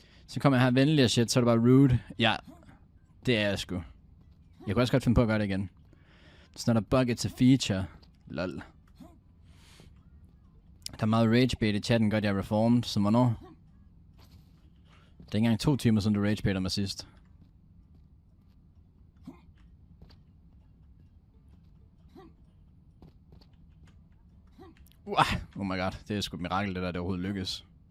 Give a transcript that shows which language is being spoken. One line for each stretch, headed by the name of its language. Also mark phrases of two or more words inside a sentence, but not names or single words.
Danish: Så kommer jeg her venlig og shit, så er det bare rude. Ja, det er jeg sgu. Jeg kunne også godt finde på at gøre det igen.
English: It's not a bug, it's a feature. Lol.
Danish: Der er meget ragebait i chatten, godt jeg er reformed, så hvornår? Det er ikke engang 2 timer, siden du ragebaiter mig sidst.
English: Oh my god,
Danish: det er sgu et mirakel, det der, det overhovedet lykkes.